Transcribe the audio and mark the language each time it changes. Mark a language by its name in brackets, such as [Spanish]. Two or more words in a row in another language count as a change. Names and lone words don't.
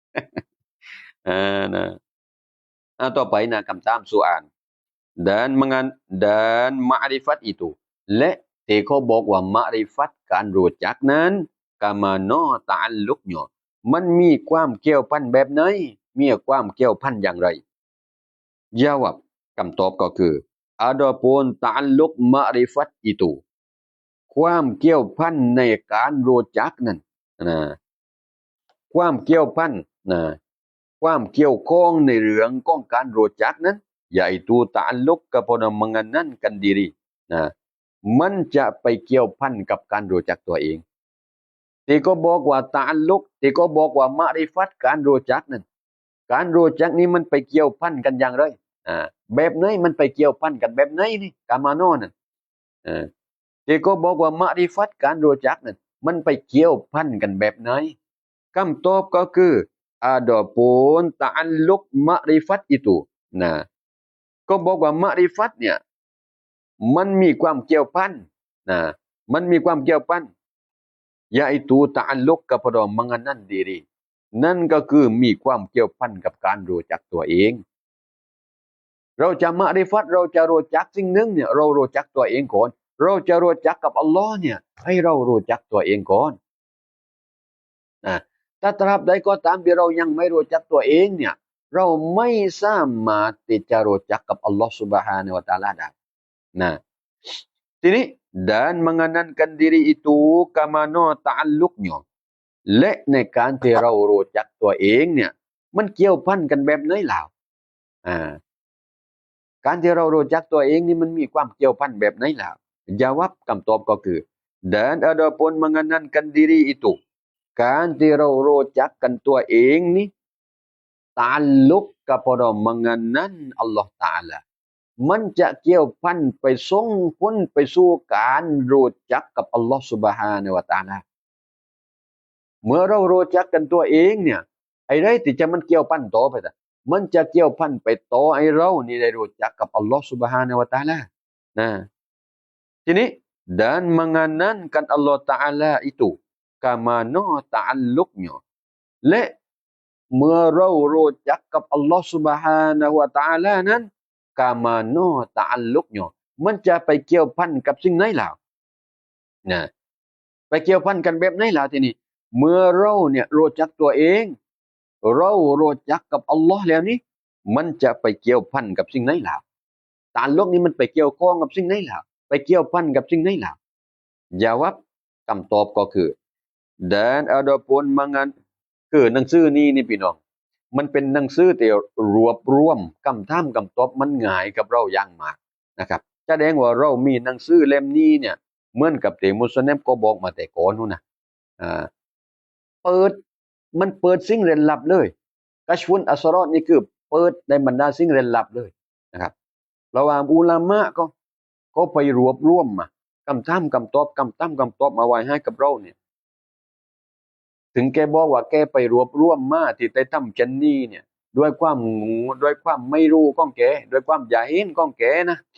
[Thai] นะต่อไปนะคำถามสุอัน [Malay] dan ma'rifat itu [Thai] และที่เขาบอกว่ามะริฟัตการ รู้จักนั้น [Malay] kamano ta'alluq [Thai] เนาะมันมีความเกี่ยวพันแบบไหนมีความเกี่ยวพันอย่างไรjawab คำตอบก็คือ [Malay] adapun ta'alluq ma'rifat itu [Thai] ความเกี่ยวพันในการรู้จักนั้นนะความเกี่ยวพันนะความเกี่ยวข้องในเรื่องของการรู้จักนั้น [Malay] yaitu ta'alluq kepada mengenalkan diri [Thai] นะมันจะไปเกี่ยวพันกับการรู้จักตัวเองที่ก็บอกว่าตะอัลลุกที่ก็บอกว่ามะริฟัตการรู้จักนั้นการรู้จักนี้ มันไปเกี่ยวพันกันอย่างไรแบบไหนมันไปเกี่ยวพันกันแบบไหนนี่กามาโนนั่นที่ก็บอกว่ามะริฟัตการรู้จัก นั้นมันไปเกี่ยวพันกันแบบไหนคำตอบก็คือ [Malay] adapun ta'alluq ma'rifat itu [Thai] นะก็บอกว่ามะริ ฟัตเนี่ยมันมีความเกี่ยวพันนะมันมีความเกี่ยวพัน [Malay] yaitu ta'alluq kepada mengenal diri [Thai] นั่นก็คือมีความเกี่ยวพันกับการรู้จักตัวเองเราจะมะริฟัตเราจะรู้จักสิ่งหนึ่งเนี่ยเรารู้จักตัวเองก่อนเราจะรู้จักกับอัลลอฮ์เนี่ยให้เรารู้จักตัวเองก่อน ถ้าตราบใดก็ตามที่เรายังไม่รู้จักตัวเองเนี่ยเราไม่สามารถที่จะรู้จักกับอัลลอฮ์ [Arabic] Subhanahu wa taala [Thai] ได้นะทีนี้ [Malay] dan mengenalkan diri itu kamano ta'alluqnya [Thai] และในการที่เรารู้จักตัวเองเนี่ยมันเกี่ยวพันกันแบบไหนล่ะ การที่เรารู้จักตัวเองนี่มันมีความเกี่ยวพันแบบไหนล่ะjawab คำตอบก็คือ dan [Malay] adapun mengenalkan diri itu [Thai] การที่เรารู้จักกันตัวเองนี่ [Malay] ta'alluq kepada mengenal Allah Ta'ala [Thai] มันจะเกี่ยวพันไปส่งผลไปสู่การรู้จักกับอัลลอฮ์ [Arabic] Subhanahu wa Ta'ala [Thai] เมื่อเรารู้จักกันตัวเองเนี่ยไอ้ไรที่จะมันเกี่ยวพันต่อไปแต่มันจะเกี่ยว พันไปต่อไอ้เรานี่ได้รู้จักกับอัลลอฮ์ [Arabic] Subhanahu wa Ta'ala [Thai] นะทีนี้ [Malay] dan mengenalkan Allah Ta'ala itu kamano ta'alluqnya [Thai] และเมื่อเรารู้จักกับอัลลอฮ์ [Arabic] Subhanahu wa Ta'ala [Thai] นั้น [Malay] kamano ta'alluq [Thai] เนี่ยมันจะไปเกี่ยวพันกับสิ่งไหนล่ะนะไปเกี่ยวพัน กันแบบไหนล่ะทีนี้เมื่อเราเนี่ยรู้จักตัวเองเรารู้จักกับอัลลอฮ์แล้วนี่มันจะไปเกี่ยวพันกับสิ่งไหนล่ะตะอัลลุกนี้มันไปเกี่ยวข้องกับสิ่งไหนล่ะไปเกี่ยวพันกับสิ่ง ไหนล่ะjawab คำตอบก็คือ [Malay] dan adapun mangan [Thai] คือหนังสือนี้นี่พี่น้องมันเป็นหนังสือที่รวบรวมคำถามคำตอบมันง่ายกับ เราอย่างมากนะครับแสดงว่าเรามีหนังสือเล่มนี้เนี่ยเหมือนกับที่มุสลิมก็บอกมาแต่ ก่อนนู้นนะเปิดมันเปิดสิ่งเร้นลับเลยกัชฟุนอัสรอดนี่คือเปิดในบรรดาสิ่งเร้นลับเลยนะครับระหว่างอุลามะก็ไปรวบรวมมาคำถามคำตอบคำถามคำตอบมาไว้ให้กับเราเนี่ยถึงแกบอกว่าแกไปรวบรวมมาที่ได้ทำจันนี่เนี่ยด้วยความงูด้วยความไม่รู้ของแกด้วยความยาหินของแกนะ